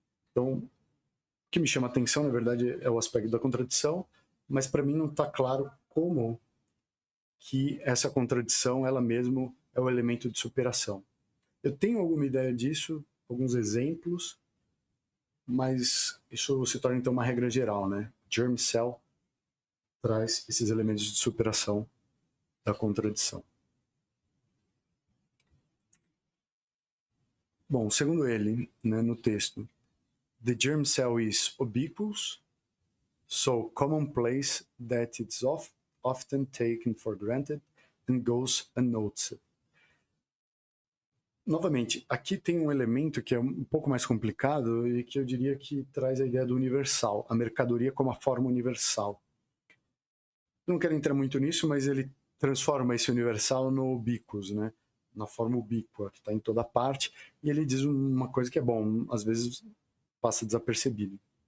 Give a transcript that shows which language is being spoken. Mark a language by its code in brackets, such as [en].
[pt] Então, o que me chama a atenção, na verdade, é o aspecto da contradição, mas para mim não está claro como que essa contradição, ela mesmo, é o elemento de superação. Eu tenho alguma ideia disso, alguns exemplos, mas isso se torna então uma regra geral, né? Germ Cell traz esses elementos de superação da contradição. Bom, segundo ele, né, no texto, [en] the germ cell is ubiquitous, so commonplace that it's often taken for granted and goes unnoticed. [pt] Novamente, aqui tem um elemento que é um pouco mais complicado e que eu diria que traz a ideia do universal, a mercadoria como a forma universal. Não quero entrar muito nisso, mas ele transforma esse universal no ubiquus, né? Na forma ubíqua, que está em toda parte, e ele diz uma coisa que é bom, às vezes passa desapercebido.